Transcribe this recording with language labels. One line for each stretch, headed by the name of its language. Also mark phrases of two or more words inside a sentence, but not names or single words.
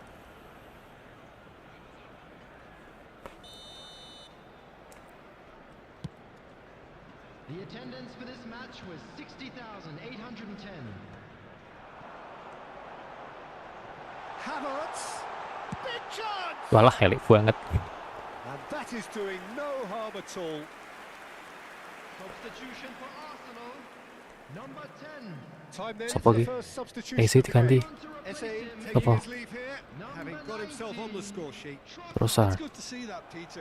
English: The attendance for this match was 60,810. Havertz! Big chance!
Javanese: Walah, elik banget.
English: And that is doing no harm at all. Substitution for Arsenal. Number 10. Time then
Indonesian: Siapa
English: for the
Indonesian: lagi?
English: first substitution.
Indonesian: Ese
English: of the
Indonesian: diganti.
English: game. Ese taking
Indonesian: Apa?
English: his leave here, having got himself on the score sheet. It's Trossard. good to see that, Peter.